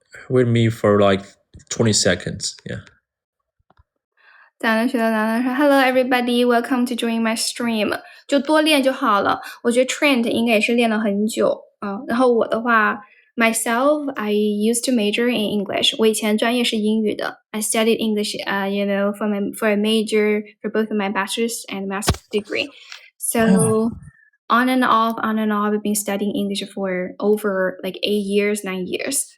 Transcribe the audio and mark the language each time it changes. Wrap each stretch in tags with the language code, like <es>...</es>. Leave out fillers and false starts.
<en>With me for like 20 seconds. Yeah. Hello everybody, welcome to join my stream.</en> <zh>就多练就好了。我觉得 Trent 应该也是练了很久啊。然后我的话</zh> <en>myself, I used to major in English.</en> <zh>我以前专业是英语的。</zh> <en>I studied English, for a major for both my bachelor's and master's degree. So on and off, I've been studying English for over like 8 years, 9 years.</en>